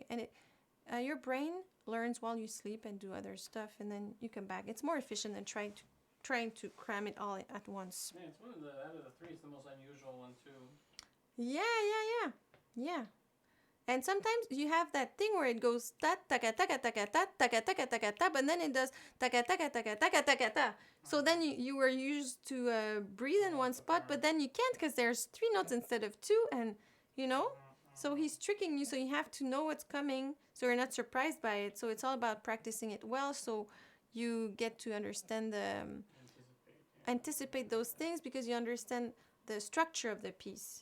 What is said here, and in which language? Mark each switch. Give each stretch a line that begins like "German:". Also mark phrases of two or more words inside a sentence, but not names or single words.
English: And it your brain learns while you sleep and do other stuff, and then you come back. It's more efficient than trying to cram it all at once. Yeah, it's one of the, out of the three, it's the most unusual one too. Yeah. And sometimes you have that thing where it goes ta taka taka taka ta taka taka taka ta, but then it does taka taka taka taka taka ta. So then you were used to breathe in one spot, but then you can't because there's 3 notes instead of 2, and you know. So he's tricking you, so you have to know what's coming, so you're not surprised by it. So it's all about practicing it well, so you get to understand anticipate those things, because you understand the structure of the piece.